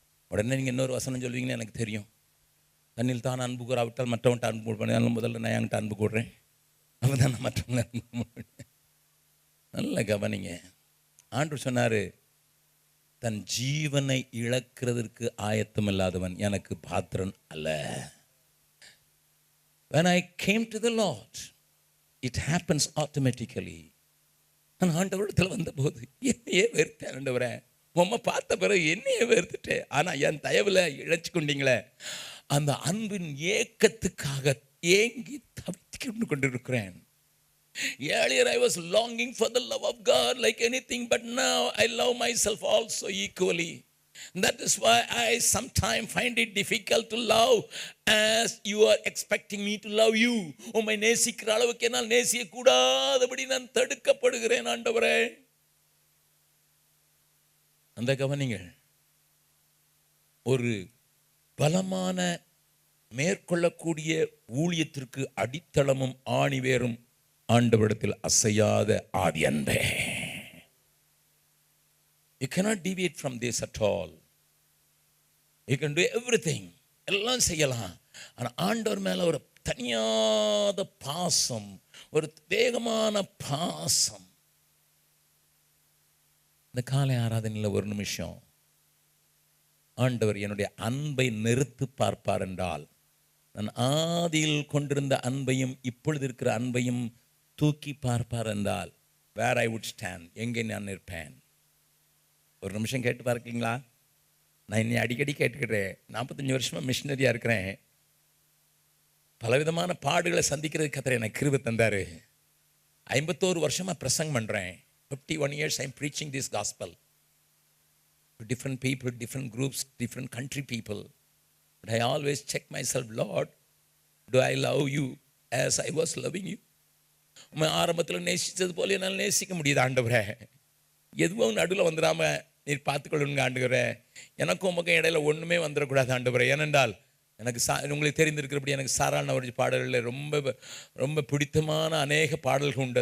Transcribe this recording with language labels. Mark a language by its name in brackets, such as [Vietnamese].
[Tamil] உடனே நீங்கள் இன்னொரு வசனம் சொல்வீங்கன்னு எனக்கு தெரியும். தன்னில் தான் அன்பு கூறாவிட்டால் மற்றவன்ட்ட அன்பு கூடுவேன். முதல்ல நான் என்கிட்ட அன்பு கூடுறேன், அப்போ தான் நான் மற்றவங்களை அன்பு கூடுவேன். நல்ல கவனிங்க. ஆண்டவர் சொன்னார், தன் ஜீவனை இழக்கிறதுக்கு ஆயத்தம் இல்லாதவன் எனக்கு பாத்திரன் அல்ல. [English] When I came to the Lord, it happens automatically. [Tamil] நான் ஆண்டவரிடத்தில் வந்தபோது என்னையே வெறுத்தேன். ஆண்டவரே, உம்மை பார்த்த பிறகு என்னையே வெறுத்துட்டேன். ஆனால் என் தயவில் இழைச்சி கொண்டீங்களே, அந்த அன்பின் ஏக்கத்துக்காக ஏங்கி தவித்து கொண்டிருக்கிறேன். [English] Earlier I was longing for the love of God like anything, but now I love myself also equally. That is why I sometimes find it difficult to love as you are expecting me to love you. [Tamil] உம்மை நேசிக்கிற அளவுக்கு என்னால் நேசிக்க கூடாதபடி நான் தடுக்கப்படுகிறேன் ஆண்டவரே. அந்த கவனிங்கள். ஒரு பலமான மேற்கொள்ளக்கூடிய ஊழியத்திற்கு அடித்தளமும் ஆணிவேரும் ஆண்டவரிடத்தில் அசையாத ஆதி அன்பே. [English] You cannot deviate from this at all. You can do everything. [Tamil] எல்லாம் செய்யலாம். ஆனால் ஆண்டவர் மேலே ஒரு தனியாத பாசம், ஒரு வேகமான பாசம். இந்த காலை ஆராதனையில் ஒரு நிமிஷம் ஆண்டவர் என்னுடைய அன்பை நிறுத்து பார்ப்பார் என்றால், நான் ஆதியில் கொண்டிருந்த அன்பையும் இப்பொழுது இருக்கிற அன்பையும் தூக்கி பார்ப்பார் என்றால், [English] where I would stand, [Tamil] எங்கே நான் நிற்பேன்? ஒரு நிமிஷம் கேட்டு பார்க்கீங்களா? நான் இன்னும் அடிக்கடி கேட்டுக்கிறேன். 45 வருஷமாக மிஷினரியாக இருக்கிறேன். பலவிதமான பாடுகளை சந்திக்கிறதுக்கு கர்த்தர் எனக்கு கிருபை தந்தார். 51 வருஷமாக பிரசங்கம் பண்ணுறேன். [English] 51 years I'm preaching this gospel to different people, different groups, different country people. But I always check myself, Lord, do I love you as I was loving you? [Tamil] உண்மை ஆரம்பத்தில் நேசித்தது போல என்னால் நேசிக்க முடியுது ஆண்டவரே. எதுவும் நடுவில் வந்துடாமல் நீர் பார்த்துக்கொள்ளுங்க ஆண்டவரே. எனக்கும் உமக்கும் இடையில ஒன்றுமே வந்துடக்கூடாது ஆண்டவரே. ஏனென்றால் எனக்கு உங்களுக்கு தெரிந்திருக்கிறபடி எனக்கு சாரான ஒரு பாடல்களில் ரொம்ப ரொம்ப பிடித்தமான அநேக பாடல்கள் உண்டு.